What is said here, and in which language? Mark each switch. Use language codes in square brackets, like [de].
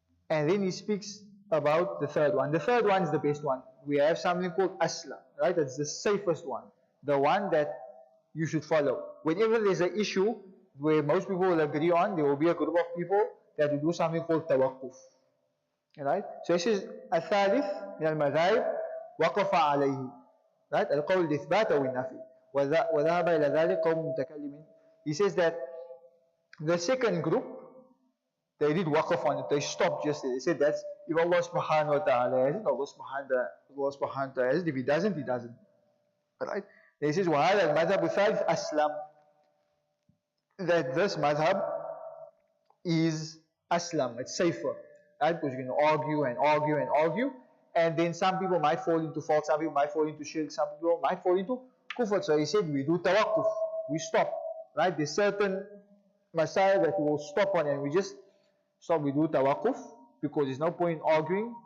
[en] And then he speaks about the third one. The third one is the best one. We have something called asla, right? That's the safest one. The one that you should follow. Whenever there's an issue where most people will agree on, there will be a group of people that will do something called tawaqquf. Right? So this is [ar] الثالث من المذاهب وقف عليه. Right? القول الإثبات أو النفي. وذهب إلى ذلك قوم متكلمين. [en] He says that the second group, they did waqf on it. They stopped just there. They said that's if Allah subhanahu wa ta'ala has it, Allah subhanahu wa ta'ala has it. If he doesn't, he doesn't. Right? He says [ar] وهذا المذهب الثالث أسلم. [en] That this madhab is aslam, it's safer. Right? Because you can argue and argue and argue, and then some people might fall into fault, some people might fall into shirk, some people might fall into kufr. So he said we do tawaqquf, we stop. Right? There's certain masail that we will stop on and we just stop, we do tawaqquf, because there's no point in arguing.